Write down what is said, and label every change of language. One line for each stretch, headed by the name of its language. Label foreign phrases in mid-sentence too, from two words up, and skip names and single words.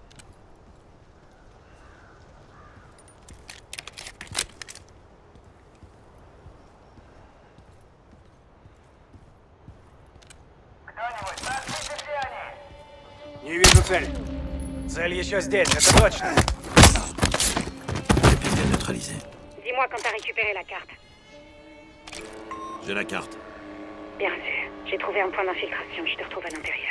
Russian: Кто-нибудь, смотрите, где они? Не вижу цель. Цель еще здесь, это точно.
French: Capitaine neutralisé. Dis-moi quand t'as récupéré la carte. J'ai la carte. Bien reçu. J'ai trouvé un point d'infiltration, je te retrouve à l'intérieur.